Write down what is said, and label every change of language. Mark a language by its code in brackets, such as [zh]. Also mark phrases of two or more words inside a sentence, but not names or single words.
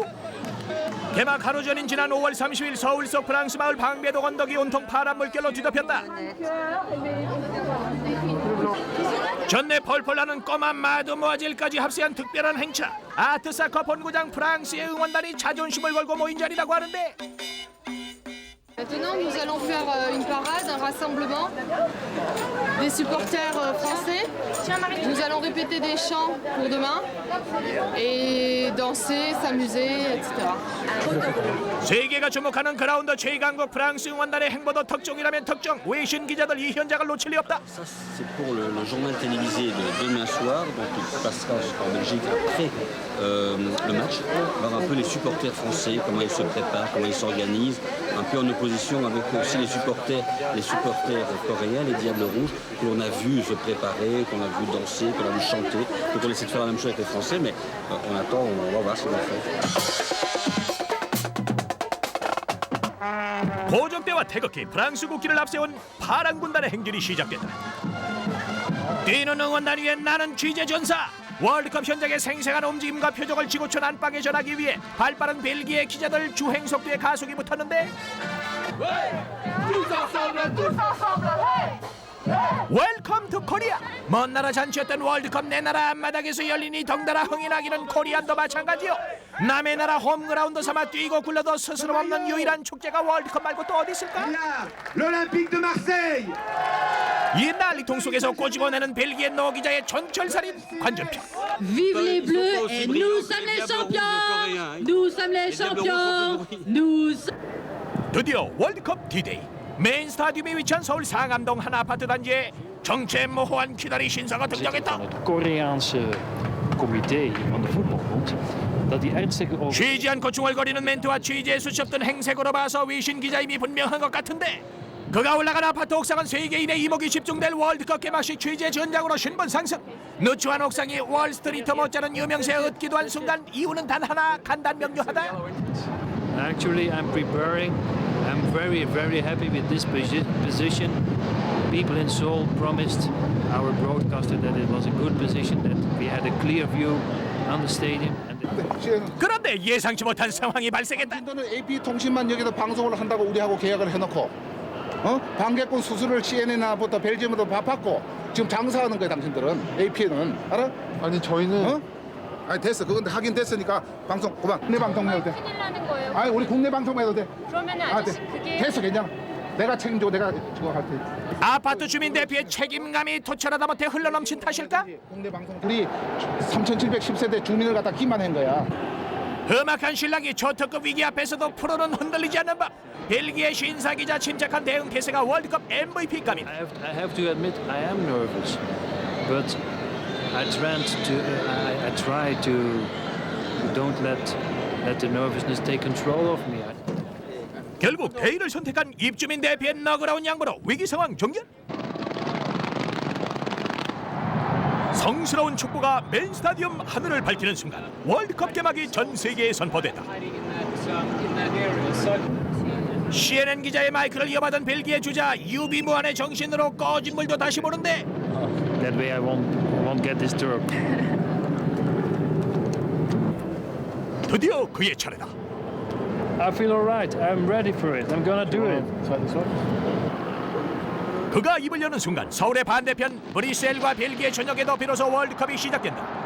[ko] 개막 하루 전인 지난 5월 30일 서울 속 프랑스 마을 방배동 언덕이 온통 파란 물결로 뒤덮였다. 전내 펄펄 나는 꼬마 마드모아젤까지 합세한 특별한 행차. 아트사커 본고장 프랑스의 응원단이 자존심을 걸고 모인 자리라고 하는데 [fr] Maintenant, nous allons faire une parade, un rassemblement des supporters français. Nous allons répéter des chants pour demain et danser, s'amuser, etc. [ko] 세계가 주목하는 그라운드 최강국 프랑스 응원단의 행보도 특종이라면 특종. 외신 기자들 이 현장을 놓칠 리 없다. [fr] Ça, c'est pour le journal télévisé de demain soir, donc il passera en Belgique après le match. Voir un peu les supporters français, comment ils se préparent, comment ils s'organisent, un peu en opposition avec aussi les supporters coréens, les Diables Rouges, que l'on a vu se préparer, qu'on a vu danser, qu'on a vu chanter. Donc on essaie de faire la même chose avec les Français, mais on attend, on va voir ce qu'on va faire. [ko] 고적대와 태극기, 프랑스 국기를 앞세운 파란 군단의 행진이 시작됐다. 뛰는 응원단 위에 나는 취재 전사. 월드컵 현장의 생생한 움직임과 표정을 지구촌 안방에 전하기 위해 발빠른 벨기에 기자들 주행 속도에 가속이 붙었는데 [en] Welcome to Korea. [ko] 먼 나라 잔치였던 월드컵 내 나라 앞마당에서 열린 이 덩달아 흥이 나기는 코리안도 마찬가지요. 남의 나라 홈그라운드 삼아 뛰고 굴러도 스스럼 없는 유일한 축제가 월드컵 말고 또 어디 있을까? [fr] l'Olympique de Marseille. [ko] 이 난리통 속에서 꼬집어 내는 벨기에 노 기자의 전철살인 관전평. [fr] Vive les Bleus et nous sommes les champions! Nous sommes les champions! Nous... [ko] 드디어 월드컵 D-Day. 메인 스타디움에 위치한 서울 상암동 한 아파트 단지에 정체모호한 기다리 신사가 등장했다. [nl] Koreaanse comité van de voetbalbond dat die ernstige [ko] 쉬지 않고 중얼거리는 멘트와 취재에 수시 없던 행색으로 봐서 외신 기자임이 분명한 것 같은데 그가 올라간 아파트 옥상은 세계인의 이목이 집중될 월드컵 개막식 취재 전장으로 신분 상승. 누추한 옥상이 월스트리트 못지않은 유명세에 얻기도 한 순간 이유는 단 하나, 간단명료하다. [en] Actually, I'm preparing. I'm very, very happy with this position. People in Seoul promised our broadcaster that it was a good position, that we had a clear view on the stadium. [ko] 그런데 예상치 못한 상황이 발생했다. 너는 AP통신만 여기서 방송을 한다고 우리하고 계약을 해놓고 방개꾼 수수료를 CNN부터 벨지움으로 받고 지금 장사하는 거야 당신들은. APN은 알아? 아니 저희는 어? 아니 됐어. 그건 하긴 됐으니까 방송 그만. 국내 방송 해도 돼. 큰일 나는 거예요. 아니 우리 국내 방송 해도 돼. 그러면 아, 아저씨 돼. 그게 됐어 괜찮아. 내가 책임지고 내가 저거 할 테니까. 아파트 주민 대피의 책임감이 토철하다 못해 흘러넘친 탓일까? 국내 방송 우리 3,710세대 주민을 갖다 기만한 거야. 험악한 신랑이 초특급 위기 앞에서도 프로는 흔들리지 않는 법. 벨기에 신사 기자 침착한 대응 태세가 월드컵 MVP감이다. [en] I have to admit I am nervous, but I try to don't let the nervousness take control of me. [ko] 결국 대의를 선택한 입주민 대피의 너그러운 양보로 위기 상황 종결. 성스러운 축구가 메인 스타디움 하늘을 밝히는 순간 월드컵 개막이 전 세계에 선포됐다. CNN 기자의 마이크를 이어받은 벨기에 주자 유비무한의 정신으로 꺼진 물도 다시 보는데 [en] That way I won't get disturbed. [ko] 드디어 그의 차례다. [en] I feel alright. I'm ready for it. I'm gonna do it. [ko] 그가 입을 여는 순간 서울의 반대편 브뤼셀과 벨기에 전역에도 비로소 월드컵이 시작된다.